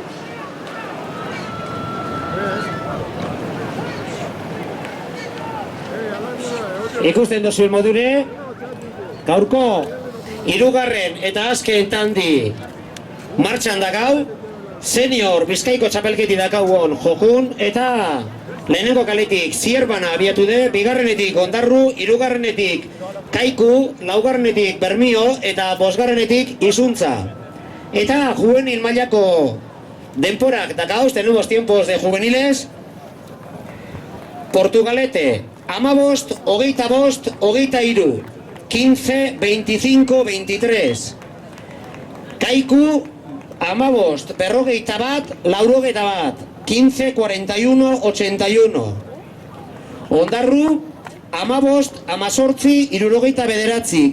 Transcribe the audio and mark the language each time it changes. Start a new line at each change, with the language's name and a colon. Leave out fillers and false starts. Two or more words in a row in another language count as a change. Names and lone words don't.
Basque: Ikusten duzuen modure, gaurko hirugarren eta azken tandi martxan dakau, senior Bizkaiko txapelketi dakauon jokun, eta lehenengo kaletik Zierbana abiatu de, bigarrenetik Ondarru, hirugarrenetik Kaiku, laugarrenetik Bermio eta bosgarrenetik Izuntza. Eta juvenil mailako denporak dakauz,
Spanish: tenemos tiempos de juveniles. Portugalete, 15, 25, 23. 15, 25, 23. Kaiku, 15, 41, 91. 15, 41, 81. Ondarru, 15, 18, 79.